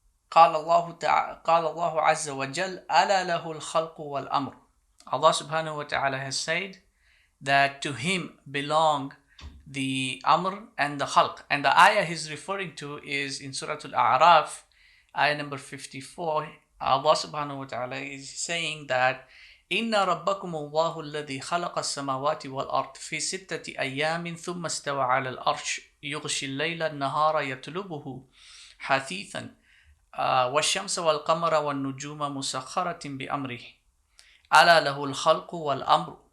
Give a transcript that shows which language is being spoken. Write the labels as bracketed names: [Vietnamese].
[Arabic] قال الله عز وجل ألا له الخلق والأمر. [English] Allah subhanahu wa ta'ala has said that to him belong the amr and the khalq. And the ayah he's referring to is in Surah Al-A'raf, ayah number 54. Allah subhanahu wa ta'ala is saying that [Arabic] إِنَّ رَبَّكُمُ اللَّهُ الَّذِي خَلَقَ السَّمَاوَاتِ وَالْأَرْضِ فِي سِتَّةِ أَيَّامٍ ثُمَّ اسْتَوَى عَلَى الْأَرْشِ يُغْشِي اللَّيْلَ النَّهَارَ يَطْلُبُهُ حَثِيثًا وَالشَّمْسَ وَالْقَمَرَ وَالنُّجُومَ مُسَخَّرَةٍ بِأَمْرِهِ أَلَا لَهُ الْخَلْقُ وَالْأَمْرُ